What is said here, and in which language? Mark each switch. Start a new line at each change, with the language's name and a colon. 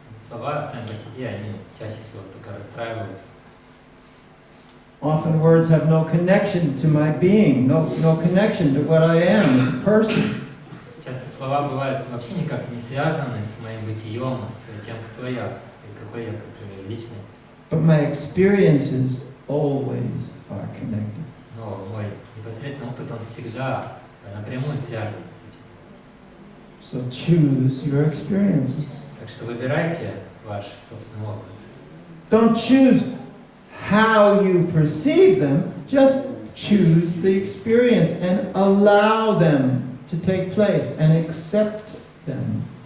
Russian: Слова сами по себе, они чаще всего только расстраивают.
English: Often words have no connection to my being, no connection to what I am as a person.
Russian: Часто слова бывают вообще никак не связаны с моим бытием, с тем, кто я и какой я как личность.
English: But my experiences always are connected.
Russian: но мой непосредственный опыт, он всегда напрямую связан с этим.
English: So choose your experiences.
Russian: Так что выбирайте ваш собственный опыт.
English: Don't choose how you perceive them, just choose the experience and allow them to take place and accept them.